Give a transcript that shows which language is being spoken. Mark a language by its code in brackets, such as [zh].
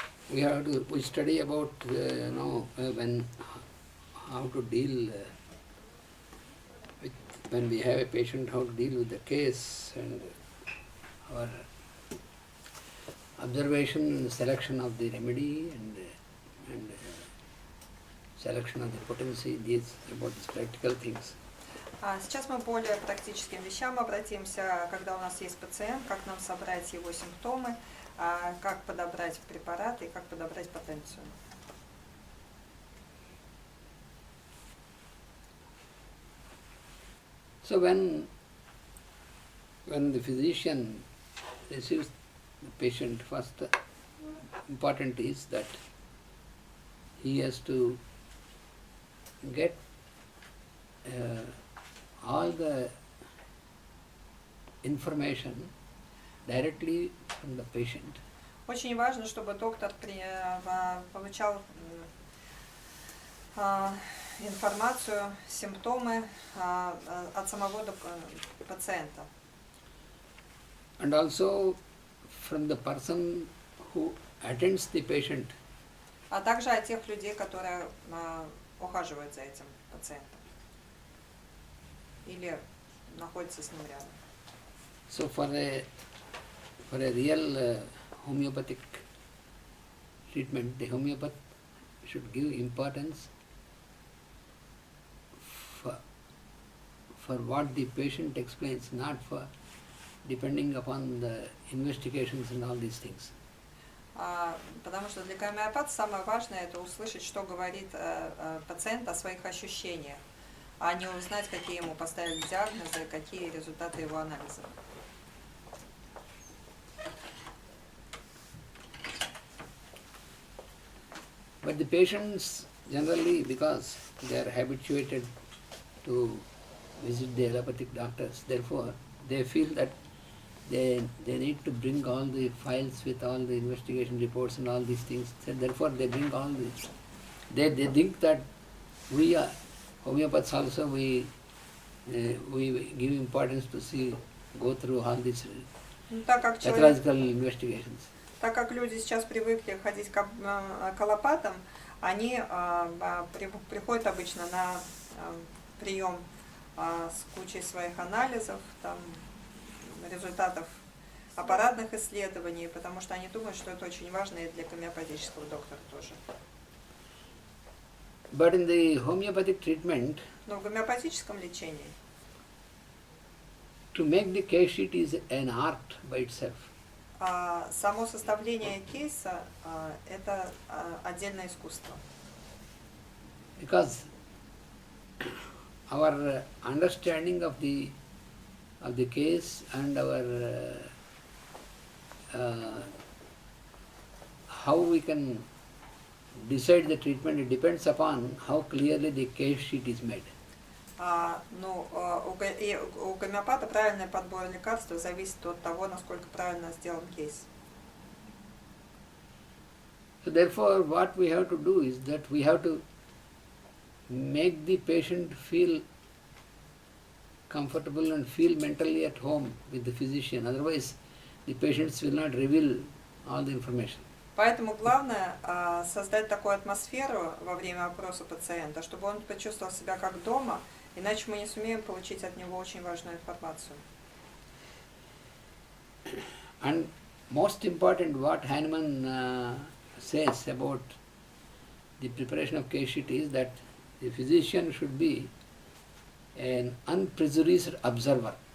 [en] we study about when how to deal with when we have a patient, how to deal with the case, and our observation and selection of the remedy, and selection of the potency, these about these practical things. [ru] Сейчас мы более к практическим вещам обратимся, когда у нас есть пациент, как нам собрать его симптомы, как подобрать препараты и как подобрать потенцию. [en] So when the physician receives the patient, first important is that he has to get all the information directly from the patient. [ru] Очень важно, чтобы доктор получал информацию, симптомы от самого пациента. [en] And also from the person who attends the patient. [ru] А также от тех людей, которые ухаживают за этим пациентом или находятся с ним рядом. [en] So for a real homeopathic treatment, the homeopath should give importance for what the patient explains, not for depending upon the investigations and all these things. [ru] Потому что для гомеопата самое важное это услышать, что говорит пациент о своих ощущениях, а не узнать, какие ему поставили диагнозы, какие результаты его анализов. [en] But the patients generally, because they are habituated to visit the allopathic doctors, therefore they feel that they need to bring all the files with all the investigation reports and all these things. So therefore they bring all this. They think that we are homeopaths also, we give importance to go through all these pathological investigations. [ru] Так как люди сейчас привыкли ходить к аллопатам, они приходят обычно на прием с кучей своих анализов, там, результатов аппаратных исследований, потому что они думают, что это очень важно и для гомеопатического доктора тоже. [en] But in the homeopathic treatment, [ru] но в гомеопатическом лечении [en] to make the case sheet is an art by itself. [ru] Само составление кейса это отдельное искусство. [en] Because our understanding of the case and our how we can decide the treatment, it depends upon how clearly the case sheet is made. [ru] У гомеопата правильный подбор лекарств зависит от того, насколько правильно сделан кейс. [en] So therefore, what we have to do is that we have to make the patient feel comfortable and feel mentally at home with the physician. Otherwise, the patients will not reveal all the information. [ru] Поэтому главное создать такую атмосферу во время опроса пациента, чтобы он почувствовал себя как дома, иначе мы не сумеем получить от него очень важную информацию. [en] And most important, what Hahnemann says about the preparation of case sheet is that the physician should be an unprejudiced observer.